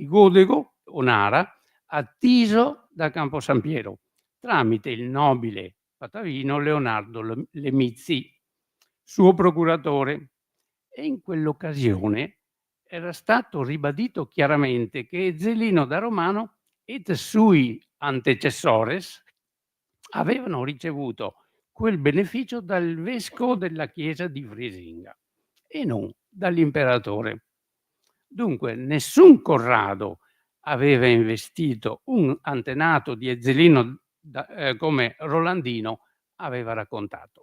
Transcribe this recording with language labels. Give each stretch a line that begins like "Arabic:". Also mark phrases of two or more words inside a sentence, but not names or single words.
Italian: Godego o Nara a Tiso da Campo San Piero tramite il nobile patavino Leonardo Lemizzi, suo procuratore, e in quell'occasione era stato ribadito chiaramente che Ezzelino da Romano
Latin: et sui antecessores
Italian: avevano ricevuto quel beneficio dal vescovo della chiesa di Frisinga e non dall'imperatore. Dunque nessun Corrado aveva investito un antenato di Ezzelino come Rolandino aveva raccontato.